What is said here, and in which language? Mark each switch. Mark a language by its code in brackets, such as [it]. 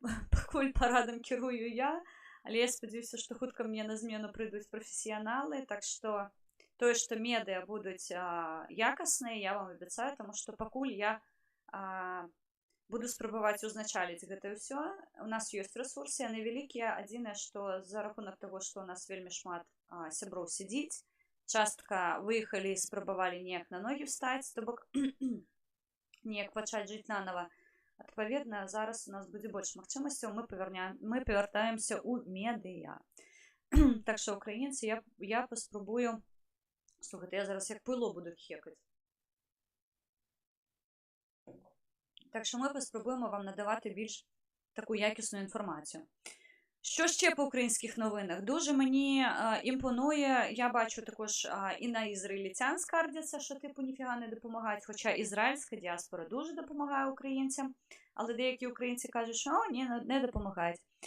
[uk] покуль парадом керую я, але я сподіваюся, що хутко мені на зміну прийдуть професіонали, так що то, що медіа будуть якісні, я вам обіцяю, тому що покуль я буду спробувати узначалить [be] гэта ўсё. У нас ёсць ресурсы, яны вялікія. Адзінае, што за рахунак таго, што у нас вельмі шмат сяброў сядзіць, частка выехалі і спрабавалі неяк на ногі встаць, то бок неяк пачаць жыць нанова. Адпаведна, зараз у нас будзе больш магчымасцяў, мы павяртаемся ў медыа. Так што, украінцы, я паспрабую... [uk] Слухайте, я зараз як пило буду хекати. Так що ми поспробуємо вам надавати більш таку якісну інформацію. Що ще по українських новинах? Дуже мені імпонує, я бачу також і на ізраїльтян скардяться, що типу ніфіга не допомагають, хоча ізраїльська діаспора дуже допомагає українцям, але деякі українці кажуть, що ні, не допомагають.